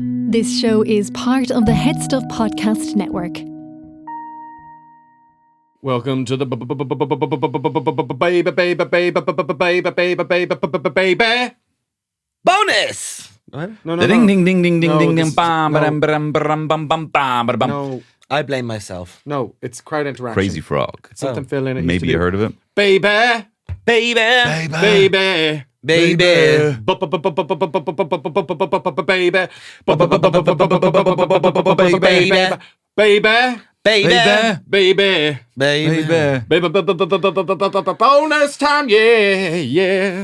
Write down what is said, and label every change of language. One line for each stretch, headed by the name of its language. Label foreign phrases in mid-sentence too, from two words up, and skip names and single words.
English: This show is part of the HeadStuff podcast network. Welcome to the baby bonus. What? No. Ding ding ding ding ding No, ding this ding is- bam no. bam bam bam bam bam bam bam. No, I blame myself. no, it's crowd interaction. Crazy Frog. It's something Phil in it. Maybe you heard of it. Baby, Baby. baby, Baby. baby, baby, baby, baby, bonus time, yeah.